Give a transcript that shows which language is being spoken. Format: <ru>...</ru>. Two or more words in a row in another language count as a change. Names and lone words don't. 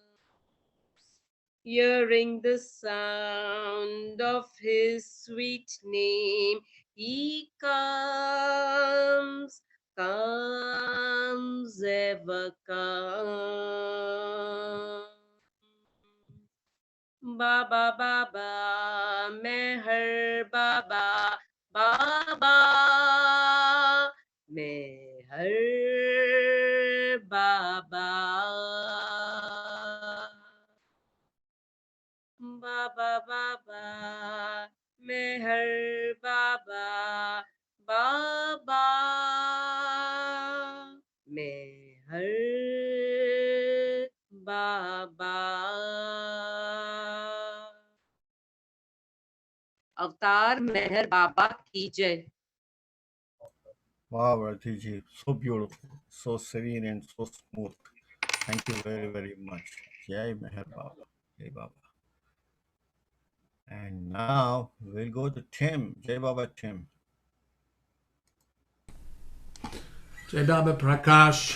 <en>Hearing the sound of His sweet name, He comes, comes, ever comes. Baba Baba Meher Baba Baba Meher Baba Baba Baba Meher Baba Baba Meher Baba.</en> <hi>अवतार मेहर बाबा की जय.</hi> <en>Wow, Ratiji, so beautiful, so serene and so smooth. Thank you very, very much.</en> <hi>जय मेहर बाबा. जय बाबा.</hi> <en>And now we'll go to Tim.</en> <hi>जय बाबा</hi> <en>Tim.</en> <hi>जय बाबा प्रकाश.</hi>